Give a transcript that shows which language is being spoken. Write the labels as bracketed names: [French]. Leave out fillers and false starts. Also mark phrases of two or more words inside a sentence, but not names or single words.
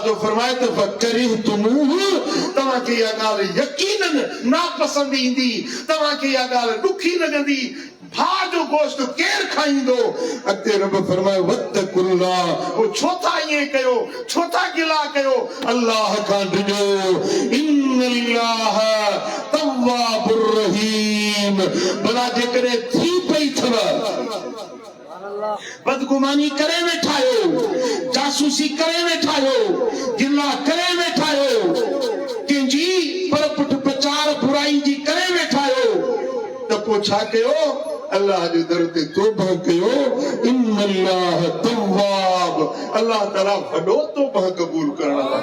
[Sindhi] जो फरमाए त फकरिहतुमूहु तव्हांखे इहा ॻाल्हि यकीनन नापसंदि ईंदी तव्हांखे इहा ॻाल्हि ॾुखी लॻंदी भाउ जो गोश्त केर खाईंदो अॻिते रब फरमाए वत्तकुल्लाह ओ छो था ईअं कयो छो था गिला कयो अल्लाह खां ॾिजो [Arabic] إن الله تواب رحيم [Sindhi] भला जेकॾहिं थी पई अथव बदगुमानी करे वेठा आहियो जासूसी करे वेठा आहियो गिला करे वेठा आहियो कंहिंजी पर पुठ प्रचार बुराई जी करे वेठा आहियो त पोइ छा कयो अल्लाह जे दर ते तौबा कयो [Arabic] إن الله تواب [Sindhi] अल्लाह ताला वॾो तौबा क़बूल करण